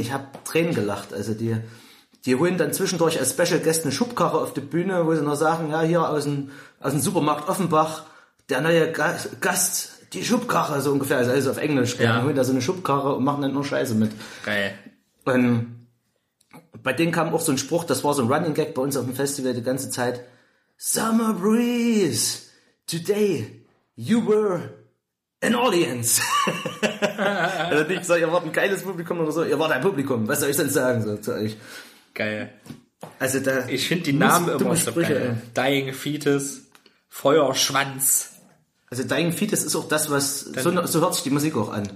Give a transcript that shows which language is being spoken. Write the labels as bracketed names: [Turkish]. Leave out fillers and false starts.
[German] Ich habe Tränen gelacht. Also die holen dann zwischendurch als Special Guest eine Schubkarre auf die Bühne, wo sie noch sagen, ja, hier aus dem Supermarkt Offenbach, der neue Gast, die Schubkarre, so ungefähr, also auf Englisch. Ja. Dann holen da so eine Schubkarre und machen dann nur Scheiße mit. Geil. Und bei denen kam auch so ein Spruch, das war so ein Running Gag bei uns auf dem Festival die ganze Zeit. [English] Summer Breeze, today you were an audience. [German] Also nicht so, ihr wart ein geiles Publikum oder so, ihr wart ein Publikum, was soll ich denn sagen so zu euch? Geil. Also da. Ich finde die Namen immer so geil. Dying Fetus, Feuerschwanz. Also Dying Fetus ist auch das, was. Dann, so hört sich die Musik auch an.